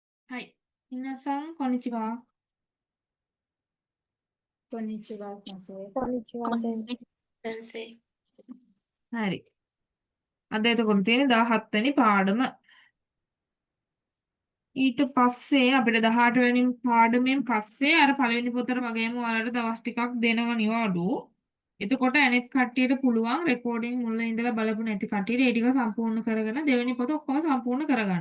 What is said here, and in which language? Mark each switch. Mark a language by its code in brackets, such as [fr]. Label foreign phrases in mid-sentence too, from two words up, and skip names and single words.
[ja] はい。皆さん、こんにちは。こんにちは、先生。こんにちは、先生。先生。 [si] හරි. අද එතකොට තියෙන 17 වෙනි පාඩම. ඊට පස්සේ අපිට 18 වෙනි පාඩමෙන් පස්සේ අර පළවෙනි පොතට වගේම ඔයාලට දවස් ටිකක් දෙනවා නිවාඩු. එතකොට අනෙක් කට්ටියට පුළුවන් රෙකෝඩින් මුල ඉඳලා බලපු නැති කට්ටියට ඒ ටික සම්පූර්ණ කරගෙන දෙවෙනි පොත ඔක්කොම සම්පූර්ණ කරගන්න.